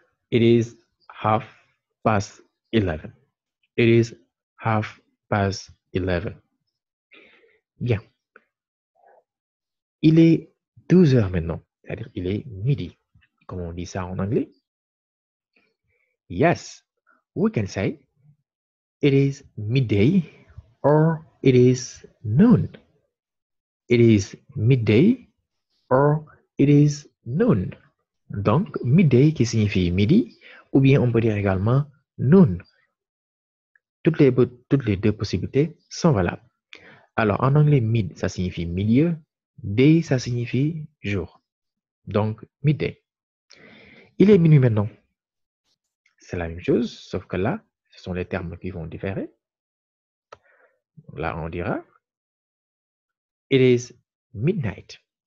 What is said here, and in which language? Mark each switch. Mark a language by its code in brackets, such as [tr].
[en] It is half past 11. It is half past 11. [fr] Bien. Il est 12 heures maintenant. C'est-à-dire, il est midi. Comment on dit ça en anglais? [en] Yes, we can say it is midday or it is noon. It is midday or it is noon. [fr] Donc, midday qui signifie midi, ou bien on peut dire également noon. Toutes les deux possibilités sont valables. Alors, en anglais, mid, ça signifie milieu. Day, ça signifie jour. Donc, midday. Il est minuit maintenant. C'est la même chose, sauf que là, ce sont les termes qui vont différer. Là, on dira [en] it is midnight.